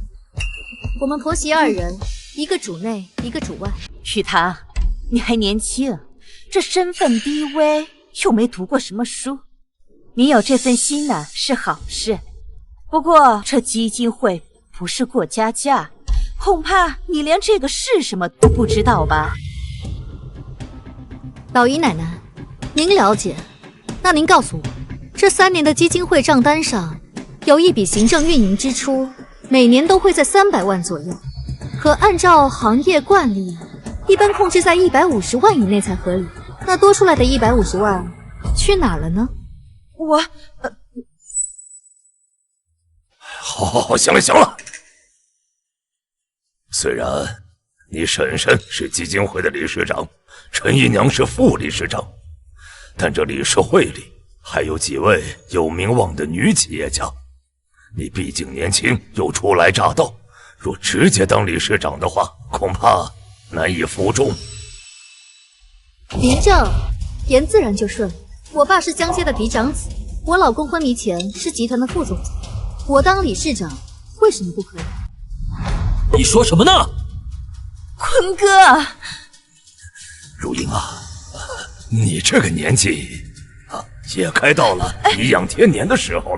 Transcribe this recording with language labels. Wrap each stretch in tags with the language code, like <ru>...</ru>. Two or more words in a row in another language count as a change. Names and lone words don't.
<zh>我們婆媳二人，一個主內，一個主外。玉堂，你還年輕，這身份低微，又沒讀過什麼書，你有這份心呢是好事。不過這基金會不是過家家，恐怕你連這個是什麼都不知道吧？老姨奶奶，您了解？那您告訴我，這3年的基金會賬單上有一筆行政運營支出，每年都會在300萬左右，可按照行業慣例，一般控制在150萬以內才合理。那多出來的150萬去哪了呢？好，行了。雖然你嬸嬸是基金會的理事長，陳姨娘是副理事長，但這理事會裡還有幾位有名望的女企業家。你畢竟年輕又初來乍到，若直接當理事長的話，恐怕難以服眾。您正言自然就順。我爸是江家的嫡長子，我老公昏迷前是集团的副总裁，我當理事長為什麼不可以？你說什麼呢？坤哥，如英啊，你這個年紀也該到了頤養天年的時候了。</zh>